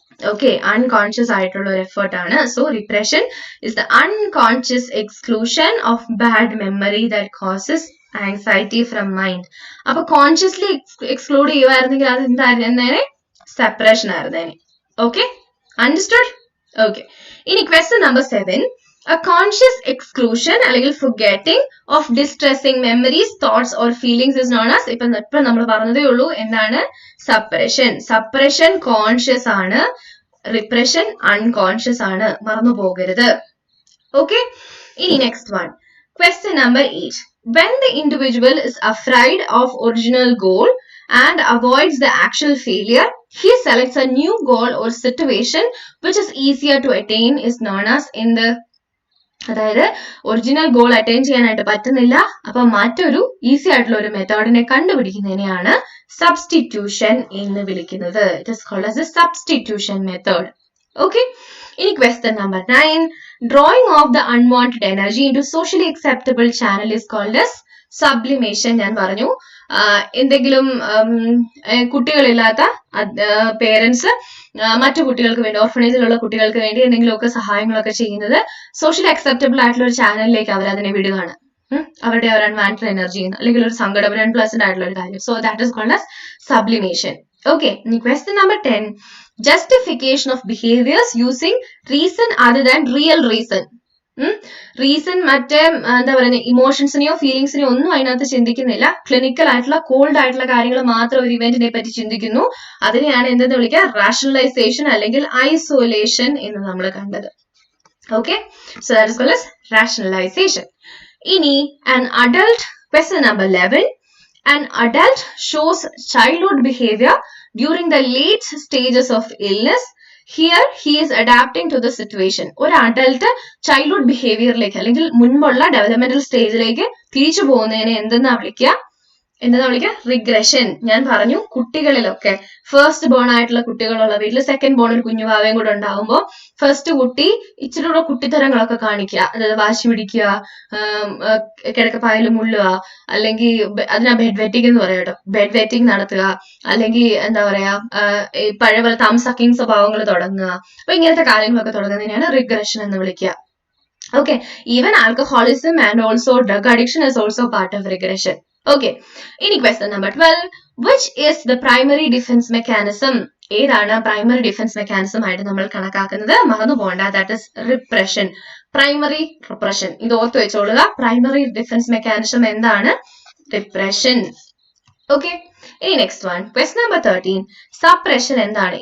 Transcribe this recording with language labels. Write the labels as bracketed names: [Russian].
[English] okay, [Malayalam] unconscious ആയിട്ടുള്ള ഒരു effort ആണ്. [English] So repression is the unconscious exclusion of bad memory that causes anxiety from mind. [Malayalam] അപ്പൊ consciously exclude ചെയ്യുമായിരുന്നെങ്കിൽ അത് എന്തായിരുന്നേനെ? Separation ആയിരുന്നേനെ. Okay, understood? [English] Okay, ഇനി question number 7, a conscious exclusion അല്ലെങ്കിൽ forgetting of distressing memories, thoughts or feelings is known as. [Malayalam] ഇപ്പൊ നമ്മൾ പറഞ്ഞതേ ഉള്ളൂ എന്താണ്? Separation. Separation conscious ആണ്, റിപ്രഷൻ അൺകോൺഷ്യസ് ആണ്, മറന്നു പോകരുത്. ഓക്കെ, ഇനി next one, [English] Question number 8. When the individual is afraid of original goal and avoids the actual failure, he selects a new goal or situation which is easier to attain is known as in the [Malayalam] അതായത് original goal attain ചെയ്യാനായിട്ട് പറ്റുന്നില്ല, അപ്പൊ മറ്റൊരു easy ആയിട്ടുള്ള ഒരു മെത്തേഡിനെ കണ്ടുപിടിക്കുന്നതിനെയാണ് substitution എന്ന് വിളിക്കുന്നത്. [English] It is called as a substitution method. Okay, ഇനി question number 9. Drawing of the unwanted energy into socially acceptable channel is called as sublimation. [Malayalam] ഞാൻ പറഞ്ഞു എന്തെങ്കിലും കുട്ടികളില്ലാത്ത പേരൻസ് മറ്റു കുട്ടികൾക്ക് വേണ്ടി, ഓർഫനേജിലുള്ള കുട്ടികൾക്ക് വേണ്ടി എന്തെങ്കിലുമൊക്കെ സഹായങ്ങളൊക്കെ ചെയ്യുന്നത് സോഷ്യലി അക്സെപ്റ്റബിൾ ആയിട്ടുള്ള ഒരു ചാനലിലേക്ക് അവർ അതിനെ വിടുകയാണ്. അവരുടെ ഒരു അൺവാണ്ടഡ് എനർജി അല്ലെങ്കിൽ ഒരു സങ്കടം, ഒരു അൺപ്ലസന്റ് ആയിട്ടുള്ള ഒരു കാര്യം. [English] So that is called as sublimation. Okay, question number 10. Justification of behaviors using reason other than real reason. [Malayalam] Reason മറ്റേ എന്താ പറയുക ഇമോഷൻസിനെയോ ഫീലിങ്സിനെയോ ഒന്നും അതിനകത്ത് ചിന്തിക്കുന്നില്ല. ക്ലിനിക്കൽ ആയിട്ടുള്ള കോൾഡ് ആയിട്ടുള്ള കാര്യങ്ങൾ മാത്രം ഒരു ഇവന്റിനെ പറ്റി ചിന്തിക്കുന്നു. അതിനെയാണ് എന്തെന്ന് വിളിക്കുക? റാഷണലൈസേഷൻ അല്ലെങ്കിൽ ഐസോലേഷൻ എന്ന് നമ്മൾ കണ്ടത്. [English] Okay, so that is called as rationalisation. ഇനി an adult, question number 11. An adult shows childhood behavior during the late stages of illness. Here he is adapting to the situation. [Malayalam] ഒരു adult childhood ബിഹേവിയറിലേക്ക് അല്ലെങ്കിൽ മുൻപുള്ള developmental സ്റ്റേജിലേക്ക് തിരിച്ചു പോകുന്നതിനെ എന്തെന്നാ വിളിക്കുക? Regression. ഞാൻ പറഞ്ഞു കുട്ടികളിലൊക്കെ ഫസ്റ്റ് ബോൺ ആയിട്ടുള്ള കുട്ടികളുള്ള വീട്ടിൽ സെക്കൻഡ് ബോൺ ഒരു കുഞ്ഞുവാവയും കൂടെ ഉണ്ടാവുമ്പോൾ ഫസ്റ്റ് കുട്ടി ഇച്ചിരി കൂടെ കുട്ടിത്തരങ്ങളൊക്കെ കാണിക്കുക, അതായത് വാശി പിടിക്കുക, കിടക്കപ്പായൽ മുള്ളുക, അല്ലെങ്കിൽ അതിനാ ബെഡ് വെറ്റിംഗ് എന്ന് പറയാം കേട്ടോ, ബെഡ് വെറ്റിംഗ് നടത്തുക, അല്ലെങ്കിൽ എന്താ പറയാ പഴയ പോലെ തം സക്കിങ് സ്വഭാവങ്ങൾ തുടങ്ങുക. അപ്പൊ ഇങ്ങനത്തെ കാര്യങ്ങളൊക്കെ തുടങ്ങുന്നതിനാണ് റിഗ്രഷൻ എന്ന് വിളിക്കുക. [English] Okay, even alcoholism and also drug addiction is also part of regression. Okay, in question number 12, which is the primary defense mechanism? [Malayalam] ഏതാണ് പ്രൈമറി ഡിഫൻസ് മെക്കാനിസം ആയിട്ട് നമ്മൾ കണക്കാക്കുന്നത്? മറന്നു പോകണ്ട, [English] That is repression. [Malayalam] Primary repression, ഇത് ഓർത്ത് വെച്ചോളുക. പ്രൈമറി ഡിഫൻസ് മെക്കാനിസം എന്താണ്? Repression. [English] Okay, ഇനി next one, question number 13. Suppression എന്താണ്?